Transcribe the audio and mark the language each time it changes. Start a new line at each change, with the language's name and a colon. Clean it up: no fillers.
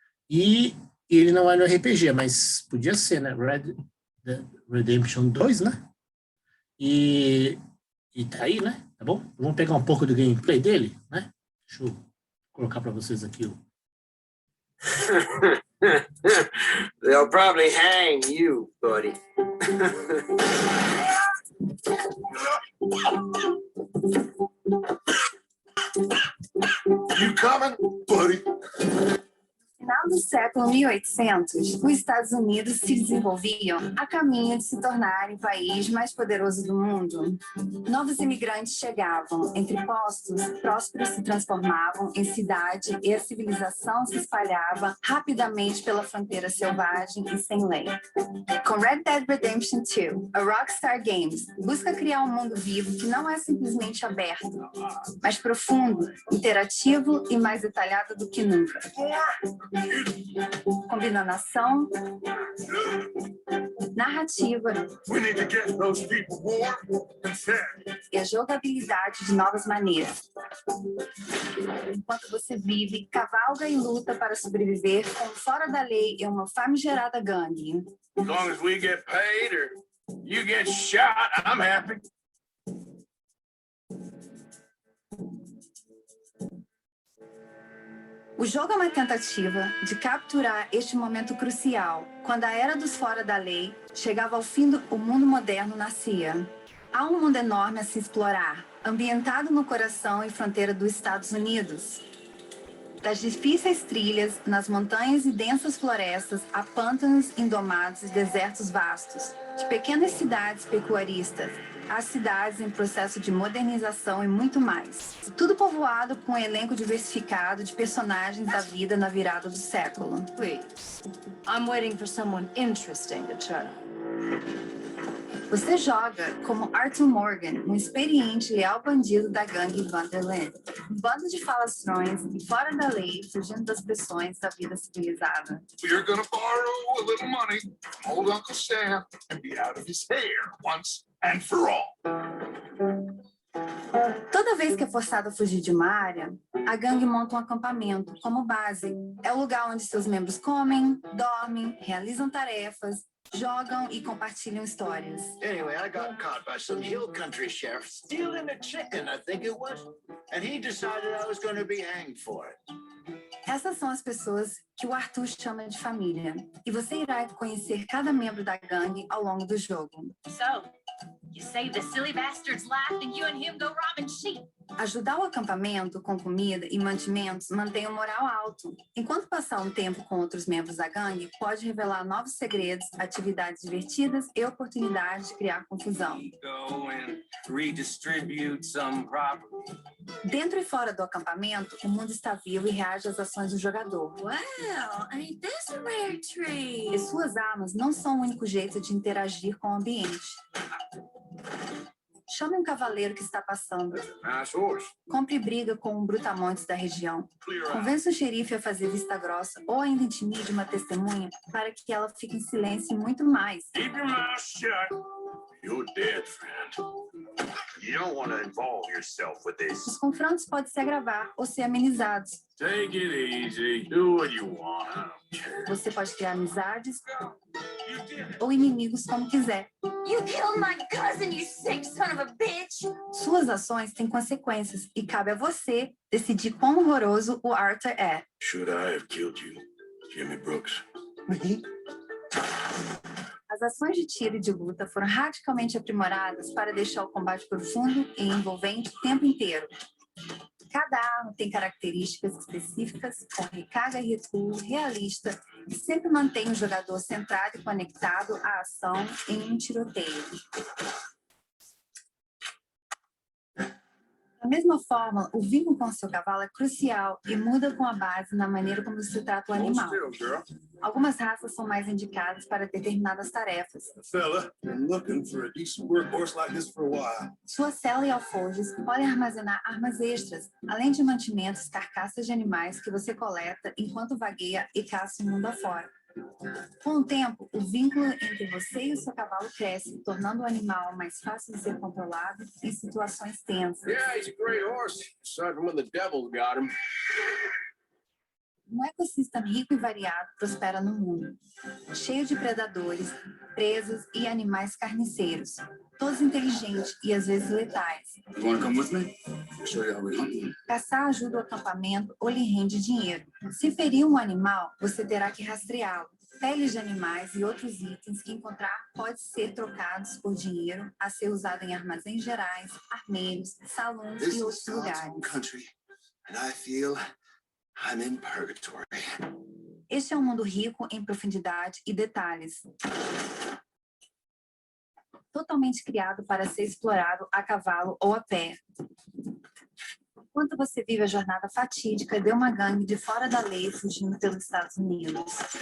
Portuguese: E ele não é no RPG, mas podia ser, né? Red Dead Redemption 2, né? E E tá aí, né? Tá bom? Vamos pegar um pouco do gameplay dele, né? Deixa eu colocar para vocês aqui o...
English: They'll probably hang you, buddy. You coming, buddy?
Portuguese: No final do século 1800, os Estados Unidos se desenvolviam a caminho de se tornarem o país mais poderoso do mundo. Novos imigrantes chegavam entre postos, prósperos se transformavam em cidade e a civilização se espalhava rapidamente pela fronteira selvagem e sem lei. Com Red Dead Redemption 2, a Rockstar Games busca criar um mundo vivo que não é simplesmente aberto, mas profundo, interativo e mais detalhado do que nunca. Combinando ação, narrativa
English: We need to get those people warm and fed.
Portuguese: e a jogabilidade de novas maneiras. Enquanto você vive, cavalga e luta para sobreviver com fora da lei e uma famigerada gangue.
English: As long as we get paid or you get shot, I'm happy.
Portuguese: O jogo é uma tentativa de capturar este momento crucial, quando a era dos fora da lei chegava ao fim o mundo moderno nascia. Há um mundo enorme a se explorar, ambientado no coração e fronteira dos Estados Unidos. Das difíceis trilhas, nas montanhas e densas florestas, a pântanos indomados e desertos vastos, de pequenas cidades pecuaristas, às cidades em processo de modernização e muito mais. Tudo povoado com um elenco diversificado de personagens da vida na virada do século.
English: Please. I'm waiting for someone interesting to turn up.
Portuguese: Você joga como Arthur Morgan, um experiente e leal bandido da gangue Vanderland. Um bando de falastrões e fora da lei, fugindo das pressões da vida civilizada.
English: We're gonna borrow a little money from old Uncle Sam and be out of his hair once and for all.
Portuguese: Toda vez que é forçado a fugir de uma área, a gangue monta um acampamento como base. É o lugar onde seus membros comem, dormem, realizam tarefas, jogam e compartilham histórias.
English: Anyway, I got caught by some hill country sheriff stealing a chicken, I think it was. And he decided I was going to be hanged for it.
Portuguese: Essas são as pessoas que o Arthur chama de família. E você irá conhecer cada membro da gangue ao longo do jogo.
English: So, you save the silly bastard's life and you and him go robbing sheep.
Portuguese: Ajudar o acampamento com comida e mantimentos mantém o moral alto. Enquanto passar um tempo com outros membros da gangue, pode revelar novos segredos, atividades divertidas e oportunidades de criar confusão.
English: Go and redistribute some property.
Portuguese: Dentro e fora do acampamento, o mundo está vivo e reage às ações do jogador.
English: Well, ain't this a rare treat?
Portuguese: E suas armas não são o único jeito de interagir com o ambiente. Chame um cavaleiro que está passando.
English: Nice horse.
Portuguese: Compre briga com um brutamontes da região. Convença o xerife a fazer vista grossa ou ainda intimide uma testemunha para que ela fique em silêncio e muito mais.
English: Keep your mouth shut. You're dead, friend. You don't want to involve yourself with this.
Portuguese: Os confrontos podem se agravar ou ser amenizados.
English: Take it easy. Do what you want. I don't care.
Portuguese: Você pode criar amizades
English: You did it.
Portuguese: ou inimigos como quiser.
English: You killed my cousin, you sick son of a bitch!
Portuguese: Suas ações têm consequências e cabe a você decidir quão horroroso o Arthur é.
English: Should I have killed you, Jimmy Brooks?
Portuguese: As ações de tiro e de luta foram radicalmente aprimoradas para deixar o combate profundo e envolvente o tempo inteiro. Cada arma tem características específicas, com recarga e recuo realista, e sempre mantém o jogador centrado e conectado à ação em um tiroteio. Da mesma forma, o vínculo com seu cavalo é crucial e muda com a base na maneira como se trata o animal. Algumas raças são mais indicadas para determinadas tarefas.
English: Fella, been looking for a decent workhorse like this for a while.
Portuguese: Sua cela e alforjes podem armazenar armas extras, além de mantimentos, carcaças de animais que você coleta enquanto vagueia e caça o mundo afora. Com o tempo, o vínculo entre você e o seu cavalo cresce, tornando o animal mais fácil de ser controlado em situações tensas.
English: Yeah, he's a great horse. Aside from when the devil got him.
Portuguese: Um ecossistema rico e variado prospera no mundo, cheio de predadores, presas e animais carniceiros, todos inteligentes e às vezes letais.
English: You wanna come with me? I'll show you how we hunt.
Portuguese: Caçar ajuda o acampamento ou lhe rende dinheiro. Se ferir um animal, você terá que rastreá-lo. Peles de animais e outros itens que encontrar podem ser trocados por dinheiro a ser usado em armazéns gerais, armeiros, salões
English: This
Portuguese: e
English: is
Portuguese: outros
English: God's
Portuguese: lugares.
English: country, and I feel I'm in purgatory.
Portuguese: Este é um mundo rico em profundidade e detalhes. Totalmente criado para ser explorado a cavalo ou a pé. Enquanto você vive a jornada fatídica de uma gangue de fora da lei fugindo pelos Estados Unidos.